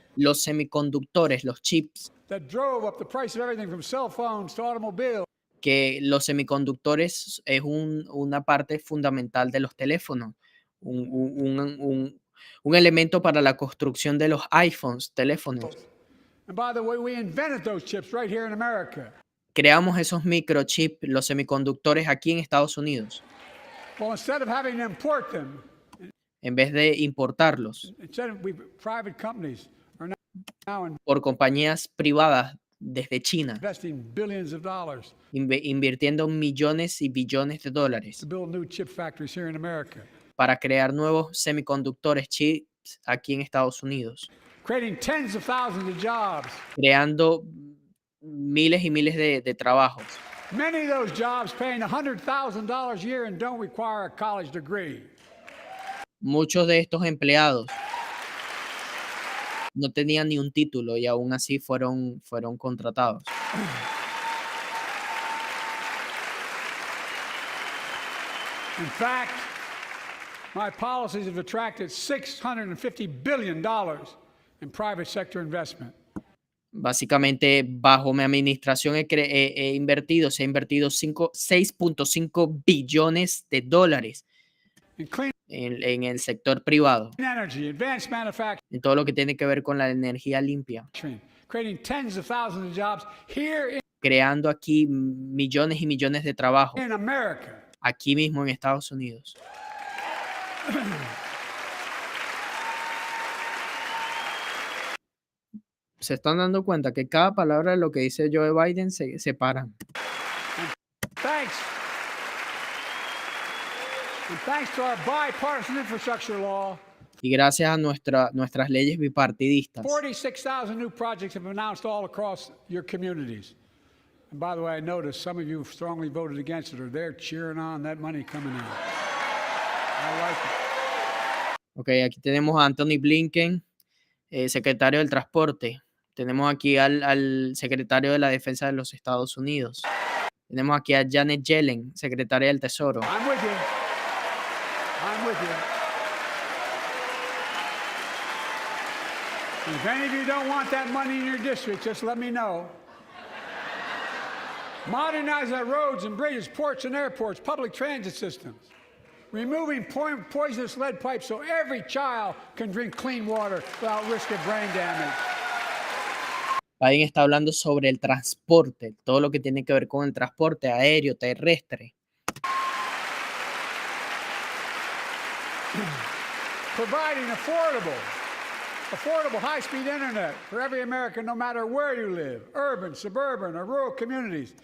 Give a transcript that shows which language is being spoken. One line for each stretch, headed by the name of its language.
Spanish: los semiconductores, los chips,
English: that drove up the price of everything from cell phones to automobiles,
Spanish: que los semiconductores es una parte fundamental de los teléfonos, un elemento para la construcción de los iPhones, teléfonos.
English: and by the way, we invented those chips right here in America.
Spanish: Creamos esos microchips, los semiconductores aquí en Estados Unidos,
English: Well, instead of having to import them,
Spanish: en vez de importarlos
English: private companies are now
Spanish: por compañías privadas desde China,
English: investing billions of dollars
Spanish: invirtiendo millones y billones de dólares
English: to build new chip factories here in America,
Spanish: para crear nuevos semiconductores, chips aquí en Estados Unidos,
English: creating tens of thousands of jobs.
Spanish: creando miles y miles de trabajos.
English: Many of those jobs paying $100,000 a year and don't require a college degree.
Spanish: Muchos de estos empleados no tenían ni un título y aún así fueron contratados.
English: In fact, my policies have attracted $650 billion in private sector investment.
Spanish: Básicamente, bajo mi administración se ha invertido 6.5 billones de dólares
English: In clean
Spanish: en el sector privado,
English: energy, advanced manufacturing,
Spanish: en todo lo que tiene que ver con la energía limpia,
English: creating tens of thousands of jobs here
Spanish: creando aquí millones y millones de trabajos,
English: in America.
Spanish: aquí mismo en Estados Unidos. Se están dando cuenta que cada palabra de lo que dice Joe Biden se separan.
English: Thanks. And thanks to our bipartisan infrastructure law,
Spanish: Y gracias a nuestras leyes bipartidistas,
English: 46,000 new projects have been announced all across your communities. And by the way, I noticed some of you strongly voted against it, or they're cheering on that money coming in. I like it.
Spanish: ok, aquí tenemos a Anthony Blinken, secretario del Transporte. Tenemos aquí al secretario de la Defensa de los Estados Unidos. Tenemos aquí a Janet Yellen, secretaria del Tesoro.
English: I'm with you. I'm with you. And if any of you don't want that money in your district, just let me know. Modernize our roads and bridges, ports and airports, public transit systems. Removing poisonous lead pipes so every child can drink clean water without risk of brain damage.
Spanish: Biden está hablando sobre el transporte, todo lo que tiene que ver con el transporte aéreo, terrestre.
English: Providing affordable high-speed internet for every American, no matter where you live, urban, suburban, or rural communities.